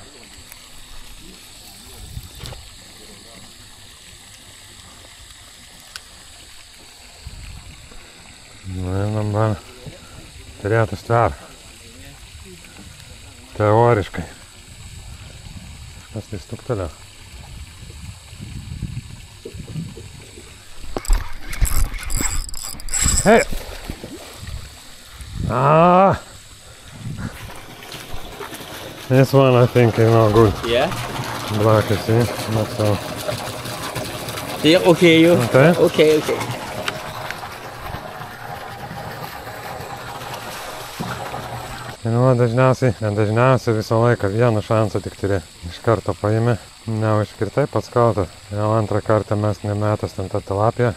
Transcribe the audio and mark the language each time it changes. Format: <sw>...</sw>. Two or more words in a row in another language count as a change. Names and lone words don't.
<lt>Na ir dabar turėtų stver. Teoriškai. Kažkas tai stuktelė. Hey! Ah!</lt> <en>This one I think is not good. Yeah? Black, you see? Not so. Yeah, okay, you. Okay? Okay, okay.</en> <lt>Nu, dažniausiai visą laiką vieną šansą tik turi. Iš karto paimi, neužkirtai pats kaltas. Jau antrą kartą mes nemetas ten tą tilapiją.</lt>